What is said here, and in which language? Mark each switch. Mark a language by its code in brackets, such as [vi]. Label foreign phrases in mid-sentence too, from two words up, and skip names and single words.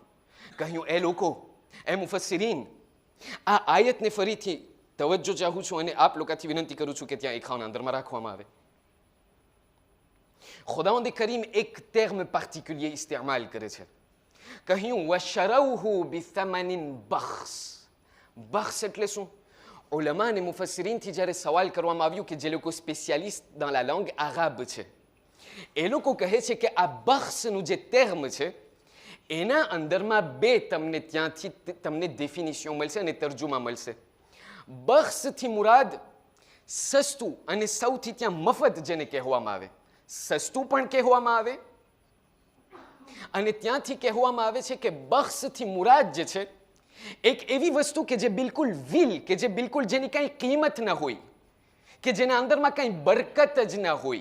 [gu] કહ્યું એ લોકો, એ મુફસ્સિરીન, આ આયતને ફરીથી તવજ્જો ચાહું છું અને આપ લોકોથી વિનંતી કરું છું કે ત્યાં એ ખાના અંદરમાં રાખવામાં આવે. ખુદાવંદ કરીમ એક [fr] terme particulier [gu] ઇસ્તેમાલ કરે છે. [ar] કહ્યું وشروه بثمن بخس. [gu] બખ્સ એટલે શું? ઉલમા અને મુફસ્સિરીનથી જ્યારે સવાલ કરવામાં આવ્યું કે જે લોકો સ્પેશિયાલિસ્ટ [fr] dans la langue arabe [gu] છે, એ લોકો કહે છે કે આ બખ્સનું જે ટર્મ છે એના અંદરમાં બે ત્યાંથી તમને ડેફિનિશન મળશે અને તર્જુમા મળશે. બખ્સથી મુરાદ સસ્તું અને સૌથી ત્યાં મફત જેને કહેવામાં આવે, સસ્તું પણ કહેવામાં આવે અને ત્યાંથી કહેવામાં આવે છે કે બખ્સથી મુરાદ જે છે એક એવી વસ્તુ કે જે બિલકુલ વિલ, કે જે બિલકુલ જેની કાંઈ કિંમત ન હોય, કે જેના અંદરમાં કાંઈ બરકત જ ન હોય.